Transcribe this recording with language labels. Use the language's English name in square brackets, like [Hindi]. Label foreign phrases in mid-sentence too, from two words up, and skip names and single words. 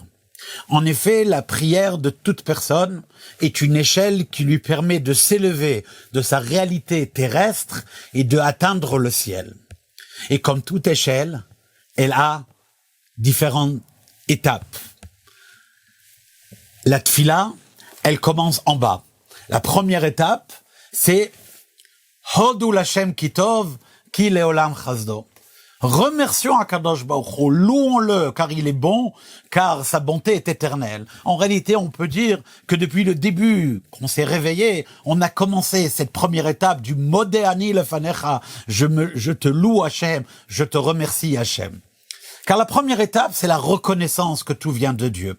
[French] En effet, la prière de toute personne est une échelle qui lui permet de s'élever de sa réalité terrestre et de atteindre le ciel. Et comme toute échelle, elle a différentes étapes. La tefila, elle commence en bas. La première étape, c'est [Hebrew] הודו לה' כי טוב כי לעולם חסדו. Remercions הקדוש ברוך הוא, [French] louons-le car il est bon, car sa bonté est éternelle. En réalité, on peut dire que depuis le début qu'on s'est réveillé, on a commencé cette première étape du [Hebrew] מודה אני לפניך. [French] Je te loue Hachem, je te remercie Hachem. Car la première étape, c'est la reconnaissance que tout vient de Dieu.